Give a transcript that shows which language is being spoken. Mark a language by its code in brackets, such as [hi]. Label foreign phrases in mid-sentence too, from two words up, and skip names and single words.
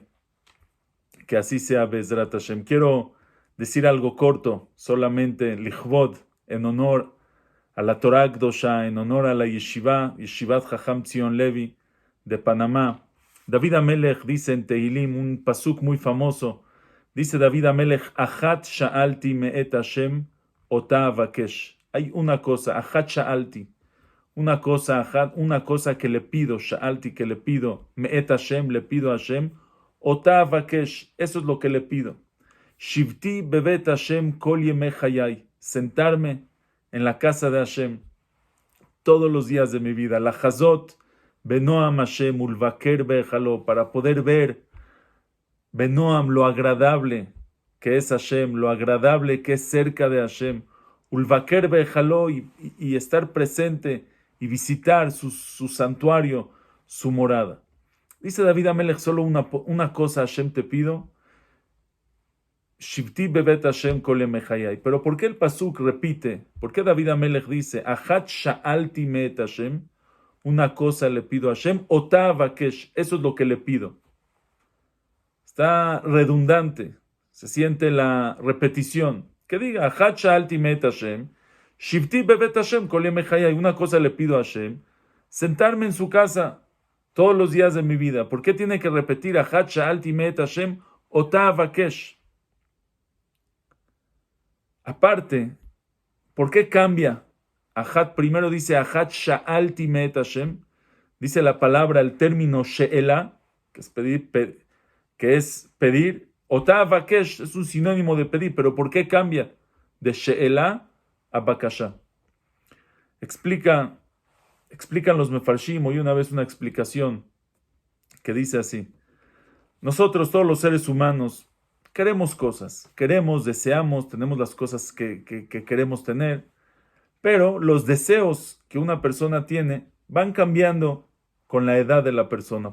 [es] Que así sea, [he] בעזרת השם. [es] Quiero decir algo corto, solamente lichvod, en honor a la [he] תורה קדושה, [es] en honor a la yeshiva, Yeshivat Jajam Tzion Levi de Panamá. David Amelech dice en Tehilim, un pasuk muy famoso, dice David Amelech, [he] אחת שאלתי מאת השם, אותה אבקש. [es] Hay una cosa, [he] אחת שאלתי, [es] una cosa, Achat, una cosa que le pido, sha'alti, que le pido, [he] מאת השם, [es] le pido a Hashem, [he] אותה אבקש, [es] eso es lo que le pido. [he] שבתי בבית השם כל ימי חיי, [es] sentarme en la casa de Hashem todos los días de mi vida. [he] לחזות בנועם השם ולבקר בהיכלו, [es] para poder ver benoam, lo agradable que es Hashem, lo agradable que es cerca de Hashem, [he] ולבקר בהיכלו, [es] y estar presente y visitar su santuario, su morada. Dice David Amelech, solo una cosa Hashem te pido, [he] שבתי בבית השם כל ימי חיי. [es] Pero ¿por qué el pasuk repite? ¿Por qué David Amelech dice, [he] אחת שאלתי מאת השם? [es] Una cosa le pido a Hashem, [he] אותה אבקש, [es] eso es lo que le pido. Está redundante, se siente la repetición. Que diga, [he] אחת שאלתי מאת השם, שבתי בבית השם כל ימי חיי. [es] Una cosa le pido a Hashem, sentarme en su casa todos los días de mi vida. ¿Por qué tiene que repetir [he] אחת שאלתי מאת השם, אותה אבקש? [es] Aparte, ¿por qué cambia? [he] Ajat [es] primero dice [he] אחת שאלתי מאת השם, [es] dice la palabra, el término she'ela, que es pedir, [he] אותה אבקש [es] es un sinónimo de pedir, pero ¿por qué cambia de she'ela a bakasha? Explican los mefarshim, oí una vez una explicación que dice así: nosotros, todos los seres humanos, queremos cosas, queremos, deseamos, tenemos las cosas que queremos tener, pero los deseos que una persona tiene van cambiando con la edad de la persona.